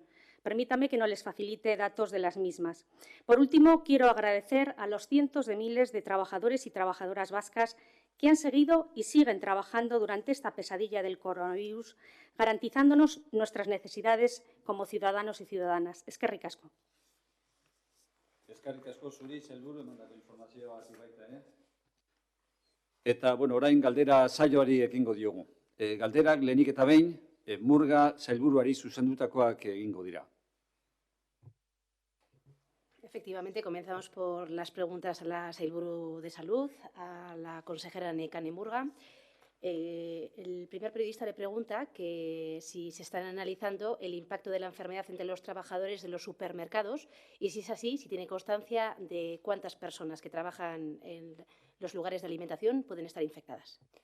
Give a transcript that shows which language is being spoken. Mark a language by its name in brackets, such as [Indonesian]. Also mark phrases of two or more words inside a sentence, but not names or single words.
[Spanish] Permítame que no les facilite datos de las mismas. Por último, quiero agradecer a los cientos de miles de trabajadores y trabajadoras vascas que han seguido y siguen trabajando durante esta pesadilla del coronavirus, garantizándonos nuestras necesidades como ciudadanos y ciudadanas. [Basque] Eskerrik asko. Eskerrik asko zuri, sailburu, emandako informazioa hasi baita, Eta, orain galdera saioari ekingo diogu. Galderak lehenik eta behin, Murga sailburuari zuzendutakoak egingo dira. [Spanish] Efectivamente, comenzamos por las preguntas a la Sailburu de Salud, a la consejera Nekane Murga. El primer periodista le pregunta que si se están analizando el impacto de la enfermedad entre los trabajadores de los supermercados y, si es así, si tiene constancia de cuántas personas que trabajan en los lugares de alimentación pueden estar infectadas.